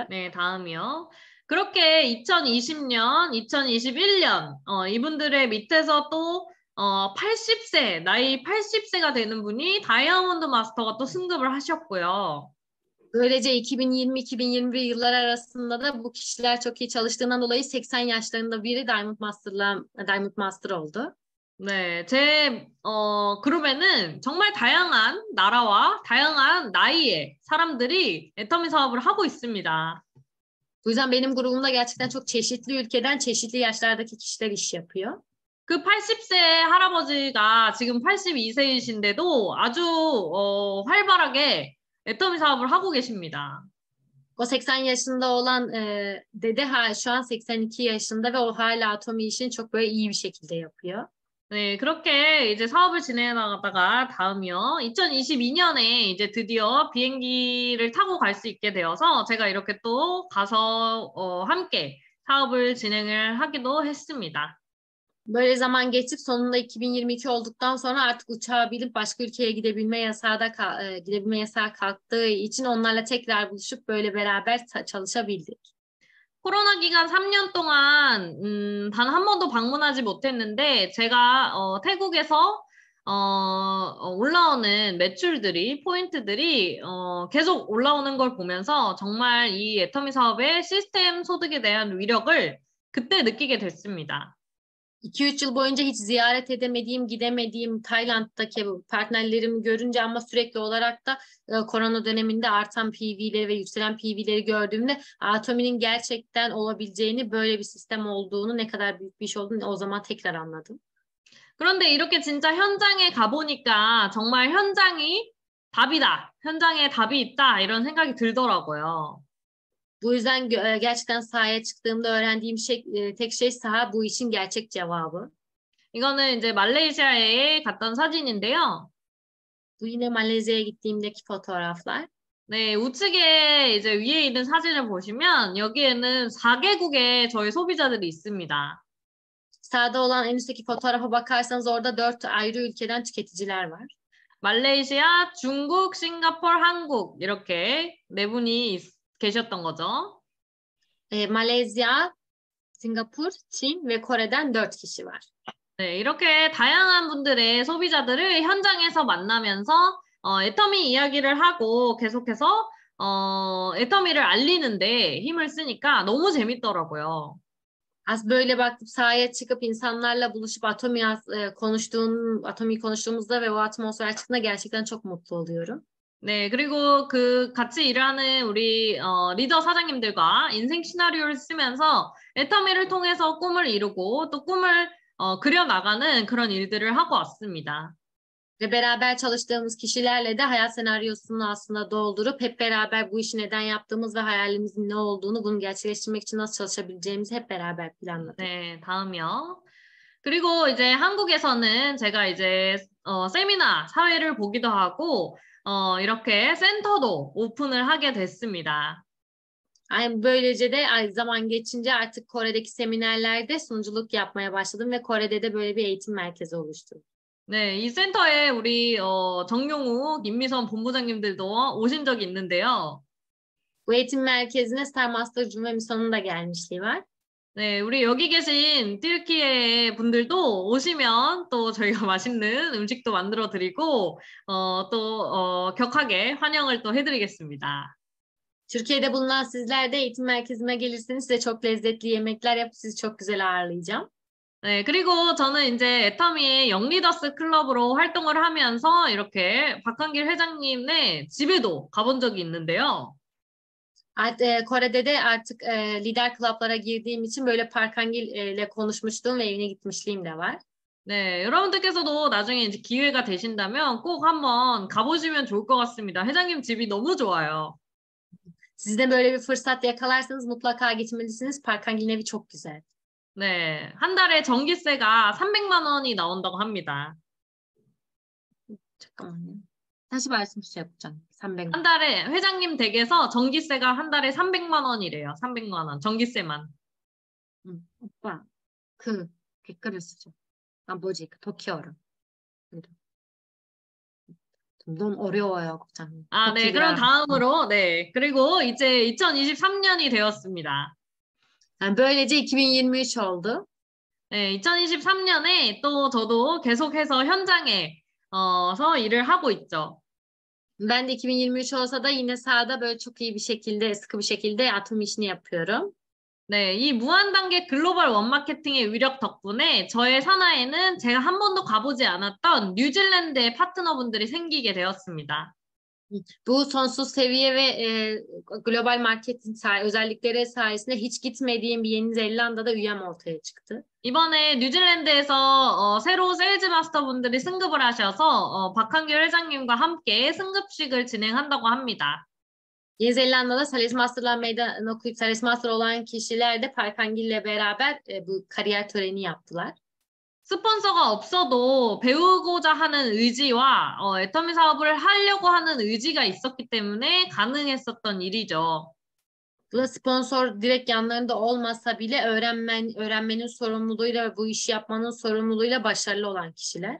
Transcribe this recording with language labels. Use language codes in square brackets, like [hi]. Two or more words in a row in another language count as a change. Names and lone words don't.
[ko] 네, 다음이요. 그렇게 2020년, 2021년 이분들의 밑에서 또 80세, 나이 80세가 되는 분이 다이아몬드 마스터가 또 승급을 하셨고요. [tr] Böylece 2020-2021 yıllar arasında da bu kişiler çok iyi çalıştığından dolayı 80 yaşlarında biri Diamond Master oldu. [ko] 네, 제 그룹에는 정말 다양한 나라와 다양한 나이의 사람들이 애터미 사업을 하고 있습니다. [tr] Bu yüzden benim grubumda gerçekten çok çeşitli ülkeden çeşitli yaşlardaki kişiler iş yapıyor. [ko] 그 80세 할아버지가 지금 82세이신데도 아주 활발하게 애터미 사업을 하고 계십니다. [tr] O 80 yaşında olan dede şu an 82 yaşında ve o hala atomi işini çok böyle iyi bir şekilde yapıyor. [ko] 네, 그렇게 이제 사업을 진행해 나가다가 다음이요. 2022년에 이제 드디어 비행기를 타고 갈 수 있게 되어서 제가 이렇게 또 가서 함께 사업을 진행을 하기도 했습니다. [tr] Böyle zaman geçip sonunda 2022 olduktan sonra artık uçağa binip başka ülkeye gidebilme yasağı kalktığı için onlarla tekrar buluşup böyle beraber çalışabildik. [ko] 코로나 기간 3년 동안 단 한 번도 방문하지 못했는데 제가 태국에서 올라오는 매출들이 포인트들이 계속 올라오는 걸 보면서 정말 이 애터미 사업의 시스템 소득에 대한 위력을 그때 느끼게 됐습니다. [tr] 2-3 yıl boyunca hiç ziyaret edemediğim, gidemediğim Tayland'daki partnerlerimi görünce ama sürekli olarak da korona döneminde artan PV'leri ve yükselen PV'leri gördüğümde Atomi'nin gerçekten olabileceğini, böyle bir sistem olduğunu, ne kadar büyük bir iş olduğunu o zaman tekrar anladım. [ko] 그런데 이렇게 진짜 현장에 가보니까 정말 현장이 답이다. 현장에 답이 있다. 이런 생각이 들더라고요. [tr] Bu yüzden gerçekten sahaya çıktığımda öğrendiğim tek şey saha bu işin gerçek cevabı. [ko] 이거는 이제 말레이시아에 갔던 사진인데요. [tr] Bu yine Malezya'ya gittiğimdeki fotoğraflar. [ko] 네, 우측에 이제 위에 있는 사진을 보시면 여기에는 4개국의 저희 소비자들이 있습니다. [tr] Sağda olan en üstteki fotoğrafa bakarsanız orada 4 ayrı ülkeden tüketiciler var. [ko] 말레이시아, 중국, 싱가포르, 한국 이렇게 네 분이 계셨던 거죠. [tr] Malezya, Singapur, Çin ve Kore'den 4 kişi var. [ko] 네, 이렇게 다양한 분들의 소비자들을 현장에서 만나면서 애터미 이야기를 하고 계속해서 애터미를 알리는데 힘을 쓰니까 너무 재밌더라고요. [tr] Az böyle bakıp sahaya çıkıp insanlarla buluşup Atomi'yi konuştuğumuzda ve o atmosfer çıktığında gerçekten çok mutlu oluyorum. [ko] 네, 그리고 그 같이 일하는 우리 리더 사장님들과 인생 시나리오를 쓰면서 애터미를 통해서 꿈을 이루고 또 꿈을 그려나가는 그런 일들을 하고 왔습니다. [tr] Ve beraber çalıştığımız kişilerle de hayat senaryosunu aslında doldurup hep beraber bu işi neden yaptığımız ve hayalimizin ne olduğunu, bunu gerçekleştirmek için nasıl çalışabileceğimizi hep beraber planladık. [ko] 네, 다음이요. 그리고 이제 한국에서는 제가 이제 세미나 사회를 보기도 하고 이렇게 센터도 오픈을 하게 됐습니다. [tr] Böylece de zaman geçince artık Kore'deki seminerlerde sunuculuk yapmaya başladım ve Kore'de de böyle bir eğitim merkezi oluşturdum. [ko] 네, 이 센터에 우리 정용우, 김미선 본부장님들도 오신 적이 있는데요. [tr] Bu eğitim merkezine Star Master'cığım ve Mison'un da gelmişliği var. [ko] 네, 우리 여기 계신 튀르키예 분들도 오시면 또 저희가 맛있는 음식도 만들어 드리고 또 격하게 환영을 또 해드리겠습니다. [tr] Türkiye'de bulunan sizler de eğitim merkezime gelirseniz size çok lezzetli yemekler yapıp sizi çok güzel ağırlayacağım. [ko] 네, 그리고 저는 이제 애터미의 영리더스 클럽으로 활동을 하면서 이렇게 박한길 회장님의 집에도 가본 적이 있는데요. [tr] Kore'de de artık lider klaplara girdiğim için böyle Park Hangil ile konuşmuştum ve evine gitmişliğim de var. [ko] 네, 여러분들께서도 나중에 이제 기회가 되신다면 꼭 한번 가보시면 좋을 것 같습니다. 회장님 집이 너무 좋아요. [tr] Siz de böyle bir fırsat yakalarsanız mutlaka gitmelisiniz. Park Hangil'in evi çok güzel. [ko] 네, 한 달에 전기세가 300만 원이 나온다고 합니다. 잠깐만요. 다시 말씀 주세요, 국장. 300만. 한 달에 회장님 댁에서 전기세가 한 달에 300만 원이래요. 300만 원. 전기세만. 오빠, 댓글을 쓰죠. 뭐지? 터키어로. 너무 어려워요, 국장님. 아, 네. 그럼 다음으로, 네. 그리고 이제 2023년이 되었습니다. [tr] Böylece 2023 oldu. [ko] 네, 2023년에 또 저도 계속해서 현장에서 일을 하고 있죠. [tr] Ben de 2023 olsa da yine sahada böyle çok iyi bir şekilde, sıkı bir şekilde atım işini yapıyorum. [ko] 네, 이 무한단계 글로벌 원마케팅의 위력 덕분에 저의 산하에는 제가 한 번도 가보지 않았던 뉴질랜드의 파트너분들이 생기게 되었습니다. [tr] Bu sonsuz seviye ve [en] global marketing [tr] özellikleri sayesinde hiç gitmediğim bir Yeni Zelanda'da üyem ortaya çıktı. [ko] 이번에 뉴질랜드에서 새로 세일즈 마스터분들이 승급을 하셔서 박한길 회장님과 함께 승급식을 진행한다고 합니다. [tr] Yeni Zelanda'da Sales Master'lar meydan okuyup Sales Master olan kişiler de Park Hangil'le beraber bu kariyer töreni yaptılar. [ko] 스폰서가 없어도 배우고자 하는 의지와 애터미 사업을 하려고 하는 의지가 있었기 때문에 가능했었던 일이죠. [tr] Bu da sponsor direkt yanlarında olmasa bile öğrenmenin sorumluluğuyla ve bu işi yapmanın sorumluluğuyla başarılı olan kişiler.